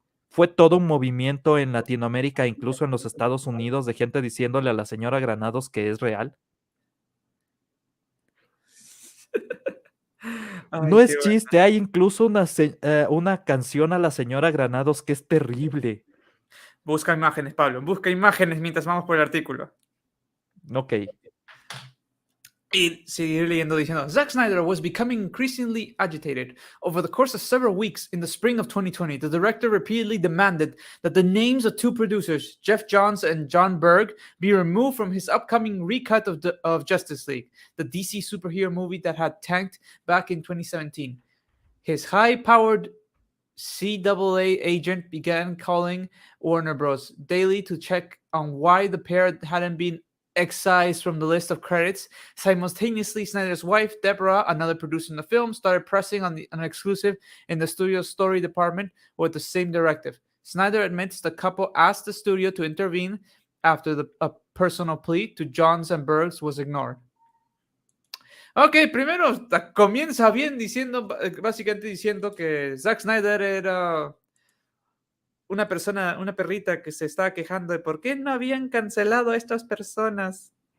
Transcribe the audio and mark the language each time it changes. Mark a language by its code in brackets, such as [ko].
[es] Fue todo un movimiento en Latinoamérica, incluso en los Estados Unidos, de gente diciéndole a la señora Granados que es real. No es chiste, hay incluso una canción a la señora Granados que es terrible. Busca imágenes, Pablo. Busca imágenes mientras vamos por el artículo. Ok. Y seguir leyendo diciendo, [en] Zack Snyder was becoming increasingly agitated. Over the course of several weeks in the spring of 2020, the director repeatedly demanded that the names of two producers, Jeff Johns and John Berg, be removed from his upcoming recut of Justice League, the DC superhero movie that had tanked back in 2017. His high-powered CAA agent began calling Warner Bros. Daily to check on why the pair hadn't been excised from the list of credits. Simultaneously, Snyder's wife, Deborah, another producer in the film, started pressing on an exclusive in the studio's story department with the same directive. Snyder admits the couple asked the studio to intervene after a personal plea to Johns and Bergs was ignored. [es] Ok, primero comienza bien diciendo, básicamente diciendo que Zack Snyder era una persona, una perrita que se estaba quejando de por qué no habían cancelado a estas personas.